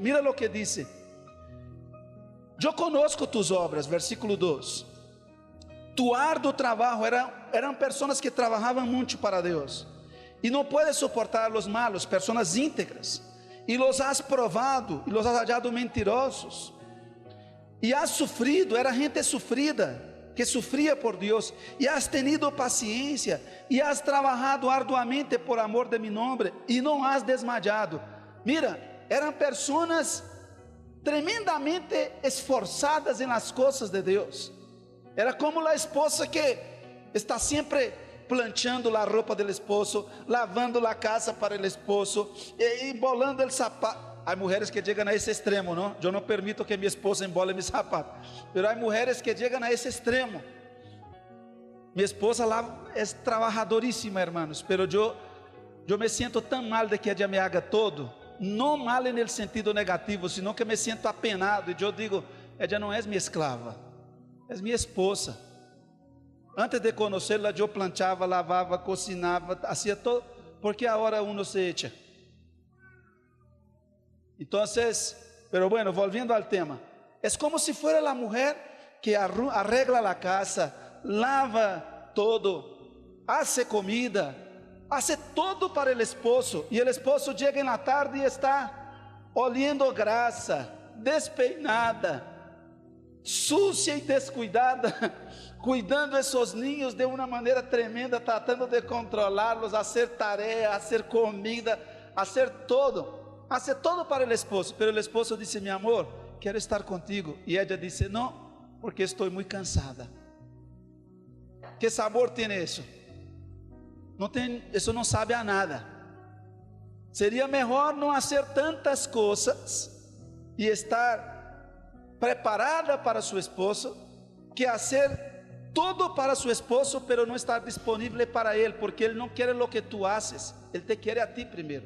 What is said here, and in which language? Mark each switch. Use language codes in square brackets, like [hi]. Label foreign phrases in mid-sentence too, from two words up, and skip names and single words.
[pt] Mira o que diz. Eu conosco [es] tus obras, [pt] versículo 2. Tu árduo trabalho, eram pessoas que trabalhavam muito para Deus. E não puedes suportar os malos, pessoas íntegras. [es] E los has provado, e los has hallado mentirosos. [pt] E has sofrido, era gente sofrida, que sofria por Deus. E [es] has tenido [pt] paciência, e has trabalhado arduamente por amor de [es] mi nombre, [pt] e não [es] has desmayado. [pt] Mira, eram pessoas tremendamente esforçadas em las coisas de Deus. Era como a esposa que está sempre planchando a roupa do esposo, lavando a casa para o esposo, e embolando o sapato. Há mulheres que chegam a esse extremo, não? Eu não permito que minha esposa embole meu sapato, mas há mulheres que chegam a esse extremo. Minha esposa lá é trabalhadoríssima, [es] hermanos, pero [pt] eu me sinto tão mal de que ela me haga todo, não mal no sentido negativo, sino que me sinto apenado, e eu digo, ela não é minha esclava, é minha esposa. Antes de conhecê-la, eu planchava, lavava, cocinava, fazia todo, porque agora [es] uno se echa. Então, pero bueno, volviendo al tema, es como si fuera la mujer que arregla la casa, lava todo, hace comida, hace todo para el esposo, y el esposo llega en la tarde y está oliendo grasa, despeinada, sucia y descuidada, cuidando de esos niños de una manera tremenda, tratando de controlarlos, hacer tarea, hacer comida, hacer todo. Hace todo [pt] para o esposo, pero o esposo disse, meu amor, quero estar contigo. E ela disse, não, porque estou muito cansada. Que sabor tem isso? Não tem, isso não sabe a nada. Seria melhor não fazer tantas coisas e estar preparada para seu esposo, que fazer todo para seu esposo, pero não estar disponível para ele, porque ele não quer o que tu haces, ele te quer a ti primeiro.